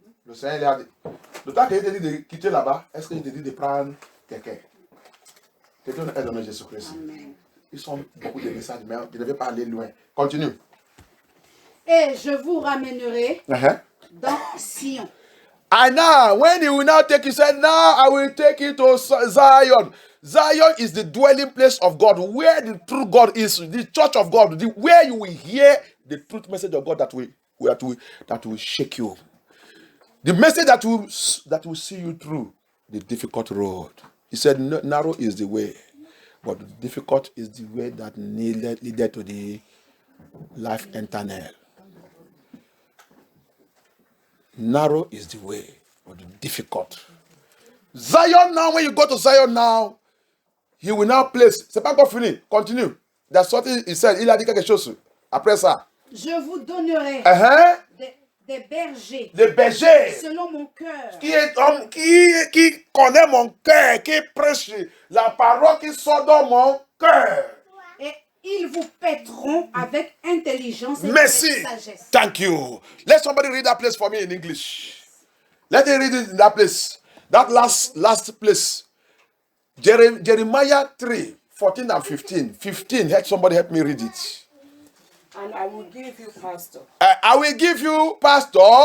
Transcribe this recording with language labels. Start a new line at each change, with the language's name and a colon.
French: Le Seigneur lui a dit, le temps qu'il t'a dit de quitter là-bas, est-ce qu'il t'a dit de prendre quelqu'un? Quelqu'un est dans Jésus-Christ. Ils sont beaucoup de messages, mais je ne vais pas aller loin. Continue. Et je vous ramènerai dans Sion.
English: And now, when he will now take you, said, now I will take you to Zion. Zion is the dwelling place of God, where the true God is, the church of God, where you will hear the truth message of God that will shake you. The message that will see you through the difficult road. He said, narrow is the way, but difficult is the way that leaded to the life eternal. Narrow is the way, but difficult. Zion now, when you go to Zion now, he will now place.
French: C'est pas encore fini. Continue.
English: That's what he said.
French: Il a dit quelque chose. Après ça. Je vous donnerai des bergers. Des bergers. Selon mon cœur. Qui connaît mon cœur, qui prêche la parole qui sort dans mon cœur. Et ils vous paîtront avec intelligence et Merci. avec sagesse.
English: Thank you. Let somebody read that place for me in English. Let me read it in that place. That last place. Jeremiah 3, 14 and 15. 15. Somebody help me read it. And I will give you, Pastor. I will give you, Pastor.